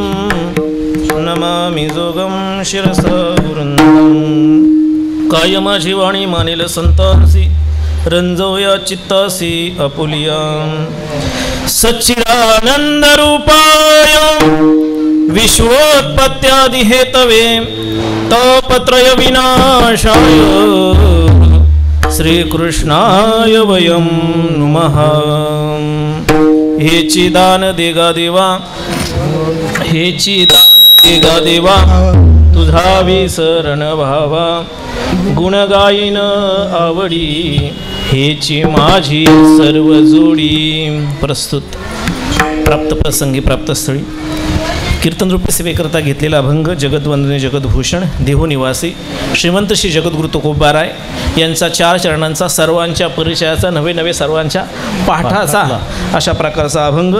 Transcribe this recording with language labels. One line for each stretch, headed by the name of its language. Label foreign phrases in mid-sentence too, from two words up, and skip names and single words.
Sanskrit: नमामि जोगं शिरसा गुरुंदं
Marathi: काय माझी वाणी मानेल संतांसी रंजवया चित्तासी अपुलिया
Sanskrit: सच्चिदानंद रूपाय विश्वोत्पत्त्यादि हेतवे तापत्रय विनाशाय श्रीकृष्णाय वयं नुमः
Marathi: हेची दान देगा देवा हेची दान देगा देवा तुझा विसरण भावा गुण गायन आवडी हेची माझी सर्व जोडी प्रस्तुत प्राप्त प्रसंगी प्राप्तस्थळी कीर्तन रूपी सेवेकरता घेतलेला अभंग जगद्वंदने जगद्भूषण देहूनिवासी श्रीमंत श्री जगद्गुरु तुकोबाराय यांचा 4 चरणांचा सर्वांच्या परिचयाचा नवे सर्वांच्या पाठाचा अशा प्रकारचा अभंग.